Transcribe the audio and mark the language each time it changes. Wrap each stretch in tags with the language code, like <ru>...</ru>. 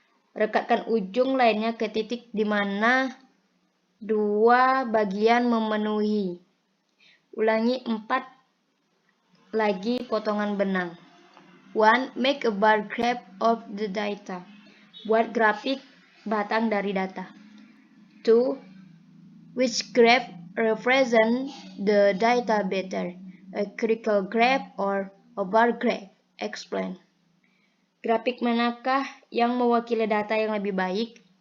<id>Rekatkan ujung lainnya ke titik di mana dua bagian memenuhi. Ulangi 4 lagi potongan benang. 1.</id> <en>Make a bar graph of the data.</en> <id>Buat grafik batang dari data.</id> <en>2. Which graph represent the data better? A circle graph or a bar graph? Explain.</en> <id>Grafik manakah yang mewakili data yang lebih baik?</id>